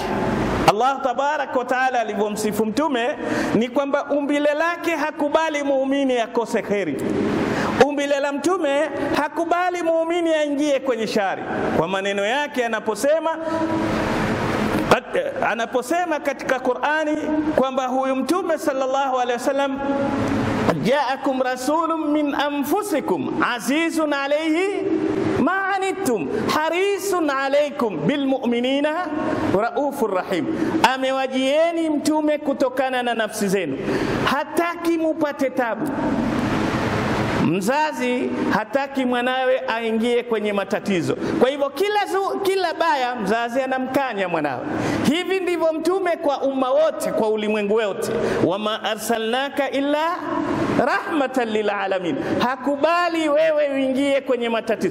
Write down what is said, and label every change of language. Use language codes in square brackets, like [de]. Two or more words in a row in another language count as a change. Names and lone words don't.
[ar] الله تبارك وتعالى [sw] alivyomsifu mtume ni kwamba umbile lake hakubali muumini akose kheri. Umbile la mtume hakubali muumini aingie kwenye shari. Kwa maneno yake anaposema katika Qur'ani kwamba huyu mtume [ar] صلى الله عليه وسلم، جاءكم رسول من أنفسكم عزيز عليه ما عنتم حريص عليكم بالمؤمنين رؤوف رحيم. [sw] Amewajieni mtume kutokana na nafsi zenu, hataki mupate tabu. Mzazi hataki mwanawe aingie kwenye matatizo. Kwa hivyo kila baya mzazi anamkanya mwanawe. Hivi ndivyo Mtume kwa umma wote, kwa ulimwengu wote, [ar] وما أرسلناك إلا رحمة للعالمين, [sw] hakubali wewe uingie kwenye matatizo.